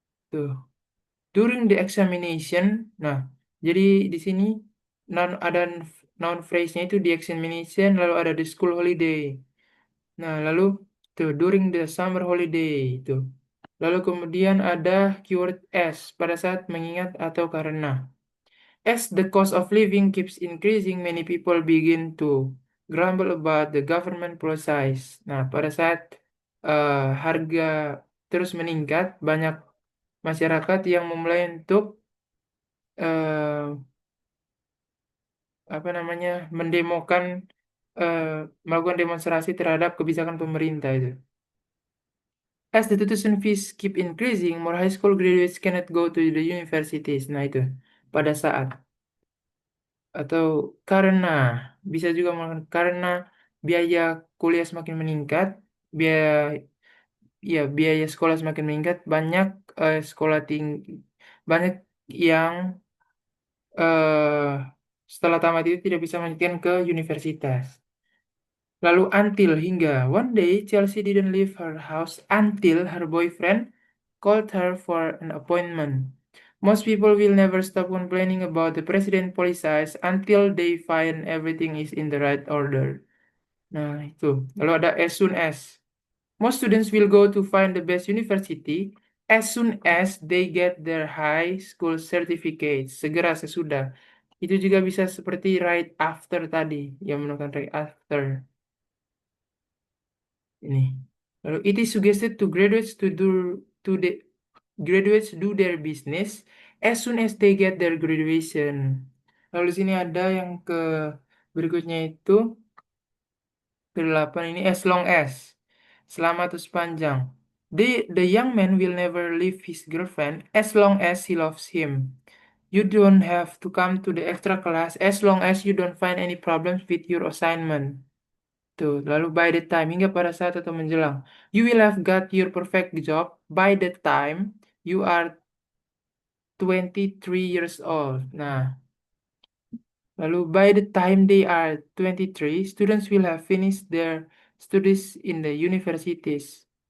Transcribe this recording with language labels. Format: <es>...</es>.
<id>Tuh.</id> <en>During the examination,</en> <id>nah, jadi di sini ada noun phrase-nya itu di examination, lalu ada the school holiday. Nah, lalu tuh during the summer holiday itu. Lalu kemudian ada keyword as pada saat mengingat atau karena.</id> <en>As the cost of living keeps increasing, many people begin to grumble about the government policies.</en> <id>Nah, pada saat harga terus meningkat, banyak masyarakat yang memulai untuk eh, apa namanya mendemokan eh, melakukan demonstrasi terhadap kebijakan pemerintah itu.</id> <en>As the tuition fees keep increasing, more high school graduates cannot go to the universities.</en> <id>Nah itu pada saat atau karena bisa juga karena biaya kuliah semakin meningkat, biaya biaya sekolah semakin meningkat, banyak sekolah tinggi banyak yang eh, setelah tamat itu tidak bisa melanjutkan ke universitas.</id> <en>Lalu until hingga one day Chelsea didn't leave her house until her boyfriend called her for an appointment. Most people will never stop complaining about the president policies until they find everything is in the right order. Nah, itu. Lalu ada as soon as. Most students will go to find the best university as soon as they get their high school certificate.</en> <id>Segera sesudah. Itu juga bisa seperti right after tadi, yang menggunakan right after. Ini.</id> <en>Lalu it is suggested to the graduates do their business as soon as they get their graduation.</en> <id>Lalu di sini ada yang ke berikutnya itu ke-8 ini as long as, selama atau sepanjang.</id> <en>The young man will never leave his girlfriend as long as he loves him. You don't have to come to the extra class as long as you don't find any problems with your assignment.</en> <id>Tuh, lalu by the time, hingga pada saat atau menjelang.</id> <en>You will have got your perfect job by the time you are 23 years old. Nah, lalu by the time they are 23, students will have finished their studies in the universities.</en>